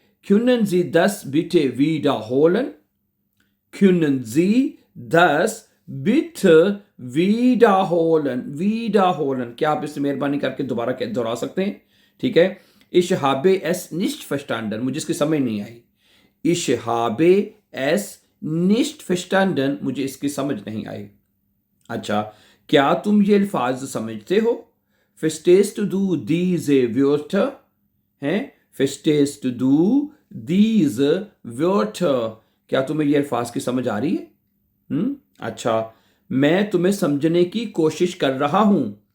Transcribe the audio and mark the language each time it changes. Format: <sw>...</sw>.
<de>können Sie das bitte wiederholen? können Sie das bitte wiederholen,</de> <hi>क्या आप इसे मेहरबानी करके दोबारा दोहरा सकते हैं? ठीक है।</hi> <de>ich habe es nicht verstanden,</de> <hi>मुझे इसकी समझ नहीं आई।</hi> <de>ich habe es nicht verstanden, मुझे इसकी समझ नहीं आई।</de> <hi>अच्छा, क्या तुम ये अल्फाज समझते हो?</hi> <de>verstehst du diese Wörter? हैं? verstehst du diese Wörter?</de> <hi>क्या तुम्हें ये अल्फाज की समझ आ रही है? अच्छा, मैं तुम्हें समझने की कोशिश कर रहा हूं।</hi>